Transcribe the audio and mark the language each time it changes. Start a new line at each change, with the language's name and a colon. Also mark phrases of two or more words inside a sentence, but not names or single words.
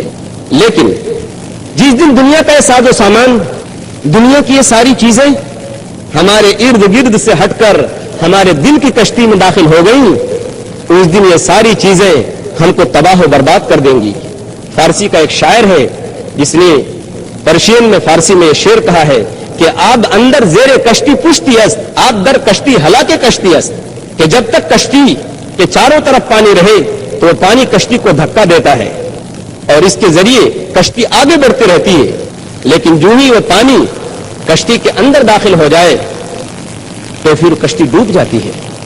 Urdu: لیکن جس دن دنیا کا یہ ساز و سامان، دنیا کی یہ ساری چیزیں ہمارے ارد گرد سے ہٹ کر ہمارے دل کی کشتی میں داخل ہو گئیں، اس دن یہ ساری چیزیں ہم کو تباہ و برباد کر دیں گی۔ فارسی کا ایک شاعر ہے جس نے پرشین میں فارسی میں یہ شعر کہا ہے کہ
Persian: آب اندر زیر کشتی پشتی است، آب در کشتی ہلاکے کشتی است،
Urdu: کہ جب تک کشتی کے چاروں طرف پانی رہے تو وہ پانی کشتی کو دھکا دیتا ہے اور اس کے ذریعے کشتی آگے بڑھتی رہتی ہے، لیکن جو ہی وہ پانی کشتی کے اندر داخل ہو جائے تو پھر کشتی ڈوب جاتی ہے۔